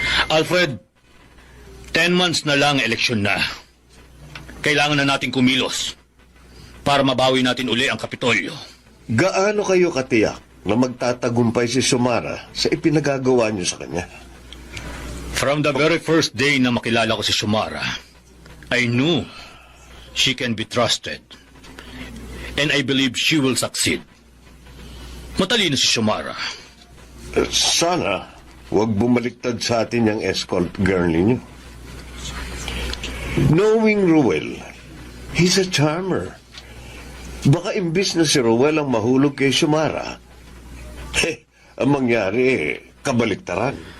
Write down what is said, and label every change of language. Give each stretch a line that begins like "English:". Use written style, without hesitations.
Filipino: Alfred, 10 months na lang eleksyon na. Kailangan na natin kumilos para mabawi natin uli ang Kapitolyo. Gaano kayo katiyak na magtatagumpay si Xiomara sa ipinagagawa niyo sa kanya?
English: From the very first day
Filipino: na makilala ko si Xiomara,
English: I knew she can be trusted. And I believe she will succeed.
Filipino: Matalino si Xiomara. Sana huwag bumaliktad sa atin yung escort girl ninyo.
English: Knowing Ruel, he's a charmer.
Filipino: Baka imbis na si Ruel ang mahulog kay Xiomara, ang mangyari, kabaliktaran.